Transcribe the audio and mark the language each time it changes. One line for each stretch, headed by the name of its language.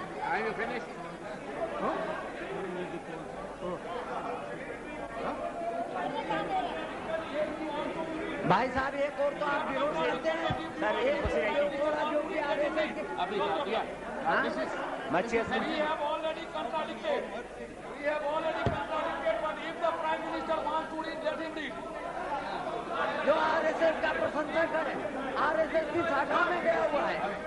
English: Are you finished?
Hindi: भाई साहब एक और तो आप विरोध करते हैं सर, एक थोड़ा जो भी आ रहे थे अभी दिया।
English: We have already contradicted. We have already contradicted, but if the Prime Minister wants to read, let him read.
Hindi: जो आरएसएस का प्रशंसक है, आरएसएस की शाखा में गया हुआ है।